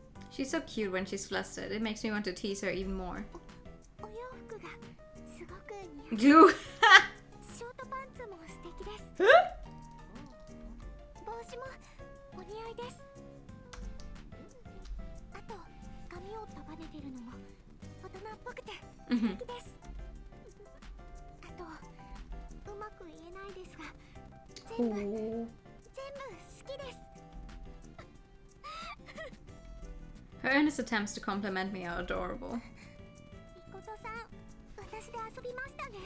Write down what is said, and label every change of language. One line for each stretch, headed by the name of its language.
English: ？She's so cute when she's flustered. It makes me want to tease her even more.
Japanese: お洋服がすごく似合う。
English: Glue!
Japanese: ショートパンツも素敵です。帽子もお似合いです。あと髪を束ねてるのも大人っぽくて素敵です。あとうまく言えないですが全部好きです。
English: Her earnest attempts to compliment me are adorable.
Japanese: みことさん、私で遊びましたね。